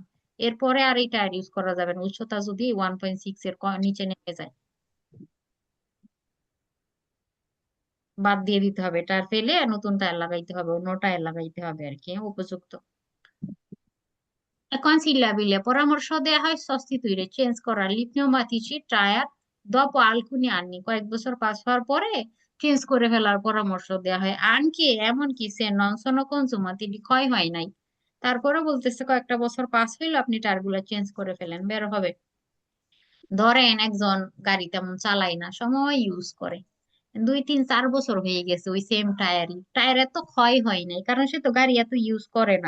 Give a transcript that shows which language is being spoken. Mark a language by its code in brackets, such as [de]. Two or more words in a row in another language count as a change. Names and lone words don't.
[bn] এরপরে আর এই টায়ার ইউজ করা যাবে না, উচ্চতা যদি 1,6 এর নিচে নেমে যায়, বাদ দিয়ে দিতে হবে, টায়ার ফেলে আর নতুন টায়ার লাগাইতে হবে, অন্য টায়ার লাগাইতে হবে আর কি, উপযুক্ত। [it] Consigliabile, [bn] পরামর্শ দেয়া হয় [it] sostituire, [bn] চেঞ্জ করা [it] pneumatici টায়ার dopo alcuni anni, [bn] কয়েক বছর পাস হওয়ার পরে চেঞ্জ করে ফেলার পরামর্শ দেয়া হয়। [it] আনকি এমনকি se non sono consumati, [bn] ক্ষয় হয় নাই, তারপরে বলতেছে কয়েকটা বছর পাস হইলো আপনি টায়ার গুলা চেঞ্জ করে ফেলেন, বের হবে। ধরেন একজন গাড়ি তেমন চালায় না, সময় ইউজ করে, 2, 3, 4 বছর হয়ে গেছে ওই সেম টায়ার এত ক্ষয় হয় নাই, কারণ সে তো গাড়ি এত ইউজ করে না।